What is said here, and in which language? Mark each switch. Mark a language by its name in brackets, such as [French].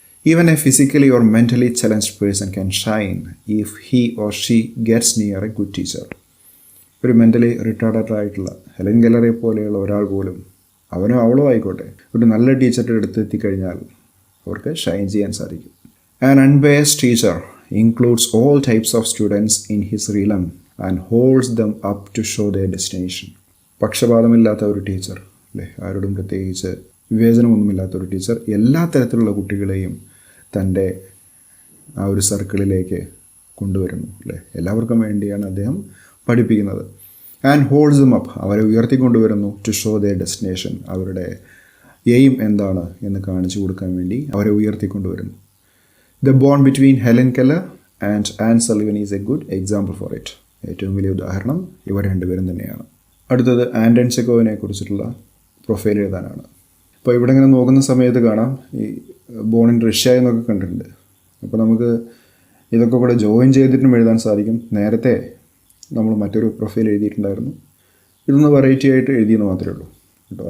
[English] Even a physically or mentally challenged person can shine if he or she gets near a good teacher. [Malayalam] ഒരു mentally retarded ആയിട്ടുള്ള Helen കെല്ലറെ പോലെയുള്ള ഒരാൾ പോലും, അവനോ അവളോ ആയിക്കോട്ടെ, ഒരു നല്ല ടീച്ചറുടെ അടുത്ത് എത്തിക്കഴിഞ്ഞാൽ അവർക്ക് ഷൈൻ ചെയ്യാൻ സാധിക്കും. [English] An unbiased teacher includes all types of students in his realm and holds them up to show their destination. [Malayalam] പക്ഷപാതമില്ലാത്ത ഒരു ടീച്ചർ അല്ലേ, ആരോടും പ്രത്യേകിച്ച് വിവേചനമൊന്നുമില്ലാത്ത ഒരു ടീച്ചർ എല്ലാ തരത്തിലുള്ള കുട്ടികളെയും തൻ്റെ ആ ഒരു സർക്കിളിലേക്ക് കൊണ്ടുവരുന്നു അല്ലേ. എല്ലാവർക്കും വേണ്ടിയാണ് അദ്ദേഹം പഠിപ്പിക്കുന്നത്. [English] and holds them up, [Malayalam] അവരെ ഉയർത്തിക്കൊണ്ടുവരുന്നു. [English] to show their destination, [Malayalam] അവരുടെ എയിം എന്താണ് എന്ന് കാണിച്ചു കൊടുക്കാൻ വേണ്ടി അവരെ ഉയർത്തിക്കൊണ്ടുവരുന്നു. [English] The bond between Helen Keller and Anne Sullivan is a good example for it. [Malayalam] ഏറ്റവും വലിയ ഉദാഹരണം ഇവർ രണ്ടുപേരും തന്നെയാണ്. അടുത്തത് ആൻഡൺ ചെക്കോവിനെ കുറിച്ചിട്ടുള്ള പ്രൊഫൈൽ എഴുതാനാണ്. അപ്പോൾ ഇവിടെ ഇങ്ങനെ നോക്കുന്ന സമയത്ത് കാണാം ഈ [English] born in Russia [Malayalam] എന്നൊക്കെ കണ്ടിട്ടുണ്ട്. അപ്പോൾ നമുക്ക് ഇതൊക്കെ കൂടെ ജോയിൻ ചെയ്തിട്ടും എഴുതാൻ സാധിക്കും. നേരത്തെ നമ്മൾ മറ്റൊരു പ്രൊഫൈൽ എഴുതിയിട്ടുണ്ടായിരുന്നു. ഇതൊന്ന് വെറൈറ്റി ആയിട്ട് എഴുതിയെന്ന് മാത്രമേ ഉള്ളൂ കേട്ടോ.